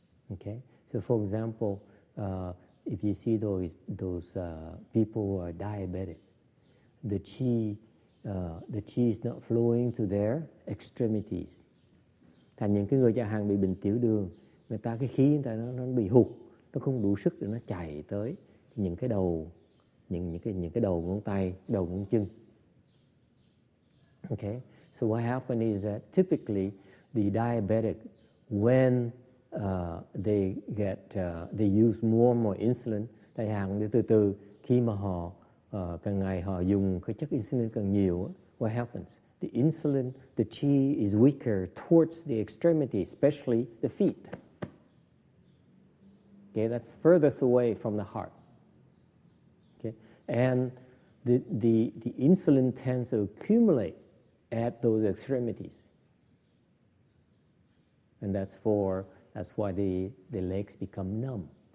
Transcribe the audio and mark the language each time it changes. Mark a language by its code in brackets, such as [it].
[en] Okay, so for example, if you see those people who are diabetic, the chi is not flowing to their extremities. [vi] Thành những cái người chẳng hạn bị bệnh tiểu đường, người ta cái khí người ta nó bị hụt, nó không đủ sức để nó chảy tới những cái đầu, những cái đầu ngón tay, đầu ngón chân. [en] Okay, so what happens is that typically the diabetic, when they use more and more insulin, [vi] tại hàng từ từ khi mà họ càng ngày họ dùng cái chất insulin càng nhiều, [en] what happens? The insulin, the chi is weaker towards the extremity, especially the feet. Okay, that's furthest away from the heart. Okay, and the insulin tends to accumulate at those extremities, and that's why the legs become numb.